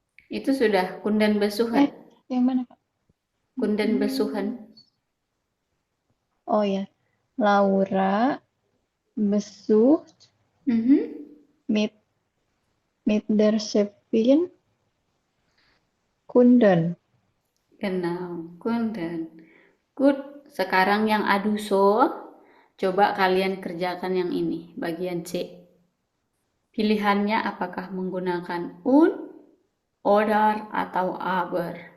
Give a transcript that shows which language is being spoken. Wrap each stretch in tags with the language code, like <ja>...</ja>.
<id>Itu sudah</id> <de>kunden besuhan.</de> <id>yang mana Kak?</id> <de>Kunden besuhan. Oh ya, Laura besucht mit der Chefin Kunden. Genau, kunden. Good.</de> <id>Sekarang yang adu so, coba kalian kerjakan yang ini, bagian C. Pilihannya apakah menggunakan un, oder, atau aber.</id>